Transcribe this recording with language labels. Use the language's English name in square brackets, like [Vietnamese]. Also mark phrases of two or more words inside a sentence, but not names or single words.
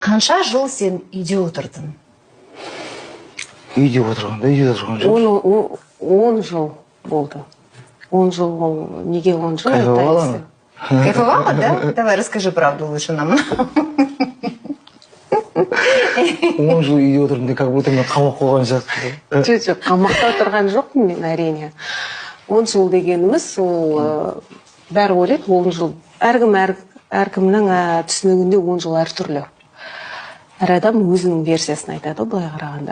[Kazakh] Қанша жыл сен үйде отырдың? Үйде отырған жоқ. 10 жыл болды. 10 жыл ол неге 10 жыл? Кайфовала ма? [Russian] Кайфовала, да? Давай, расскажи правду лучше нам. [Kazakh] 10 жыл үйде отырдым де, [Russian] как будто [Kazakh] мен қамап қойған сияқты. Жоқ, қамақта отырған жоқпын мен, әрине. 10 жыл дегеніміз, ол бәрі ойлайды, 10 жыл. Әркімнің түсінігінде 10 жыл әртүрлі. Әр адам өзінің версиясын айтады, былай қарағанда.